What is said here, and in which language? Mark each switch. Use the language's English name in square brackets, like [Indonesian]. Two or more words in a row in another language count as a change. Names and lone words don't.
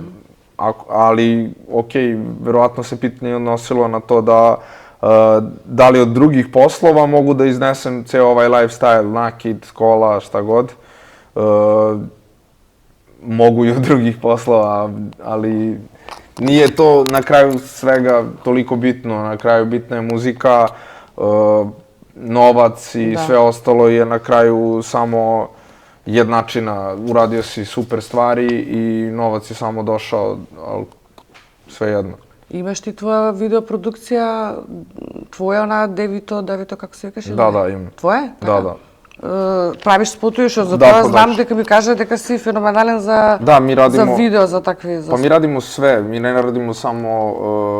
[Serbian] Али, окей, веројатно се питање односило на то дали од других послова могу да изнесем цел овај лайфстайл, накид, школа, шта год. Могу и од других послова, али nije to na kraju svega toliko bitno. Na kraju bitna je muzika, novac i sve ostalo je na kraju samo jednačina. Uradio si super stvari i novac je samo došao, ali sve jedno. [Macedonian] Имаш ти твоја видеопродукција, твоја она Девито, како се викаш? Да, имам. Твоја? Да. Правиш спотои што за тоа знам дека ми кажа дека си феноменален за видео, за такви... [Serbian] Па ми радимо све, ми не радимо само...